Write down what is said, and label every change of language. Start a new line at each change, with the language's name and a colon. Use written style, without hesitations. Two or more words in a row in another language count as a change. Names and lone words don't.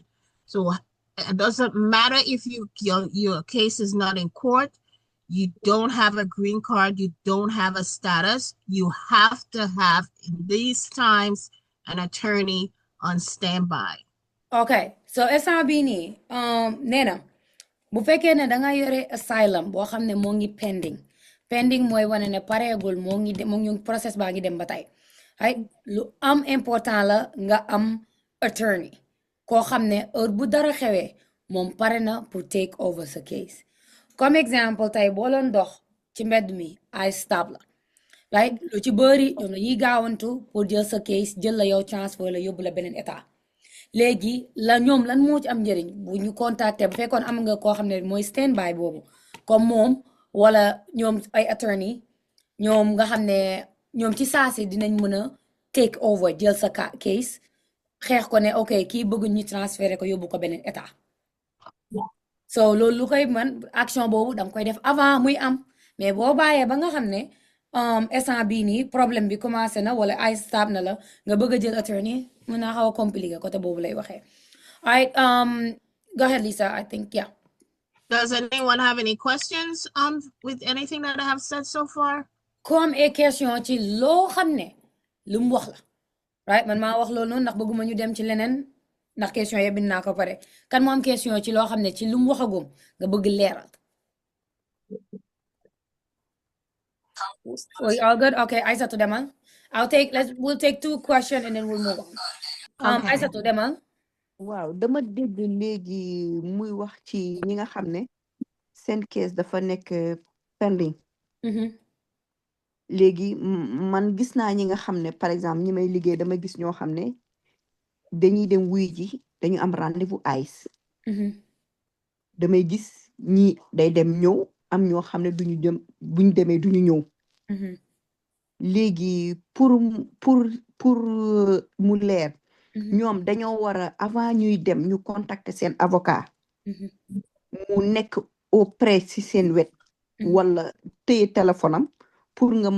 English: So it doesn't matter if your case is not in court, you don't have a green card, you don't have a status, you have to have, in these times, an attorney on standby.
Wolof: Okay, so instant bii nii Nena bu fekkee ne danga yore asylum boo xam ne moo ngi pending mooy wane ne pareegul moo ngi process baa ngi dem ba tey ay lu am important la nga am attorney koo xam ne heure bu dara xewee moom pare na pour
English: take over
Wolof: sa case.
French: Comme exemple
Wolof: tey boo leen dox ci mbedd mi ay stop la right lu ci bëri ñoom la ñuy gaawantu pour jël sa case jël la yow transfer la yóbbu la beneen état. Léegi la ñoom lan moo ci am njëriñ bu ñu contacté bu fekkoon am nga koo xam ne mooy standby boobu comme moom wala ñoom ay attorney ñoom nga xam ne ñoom ci saasi dinañ mën a
English: take over
Wolof: jël sa case xeex ko ne ok kii bëgg ñu transféré ko yóbbu ko beneen état. So loolu lu koy man action boobu danga koy def avant muy am mais boo bàyyee ba nga xam ne instant bii nii problème bi commencé na wala ay stop na la nga bëgg a jël attorney mën naa xaw a
French: compliqué côté
Wolof: boobu lay waxee.
English: All right, go ahead, Lisa. I think, yeah. Does anyone have any questions with anything that I have said so far?
Wolof: Comme a question ci loo xam ne lu mu wax la right man maa wax loolu noonu ndax bëgguma ñu dem ci leneen ndax question yëpp bind naa ko pare kan moo am question ci loo xam ne ci lu mu waxagum nga bëgg leeral.
English: We all good? Okay, Aissatou demal. We'll take 2 questions and then we'll move on.
Wolof: Aissatou demal. Waaw dama dégg léegi muy wax ci ñi nga xam ne seen case dafa nekk pending. léegi man gis naa ñi nga xam ne
French: par exemple
Wolof: ñi may liggéey dama gis ñoo xam ne dañuy dem wuy ji dañu am rendez-vous ICE damay gis ñi day dem ñëw am ñoo xam ne duñu dem buñ demee duñu ñëw léegi pour mu leer ñoom dañoo war a avant ñuy dem ñu contacter seen avocat mu nekk auprès ci seen wet wala téye téléphone am pour nga mën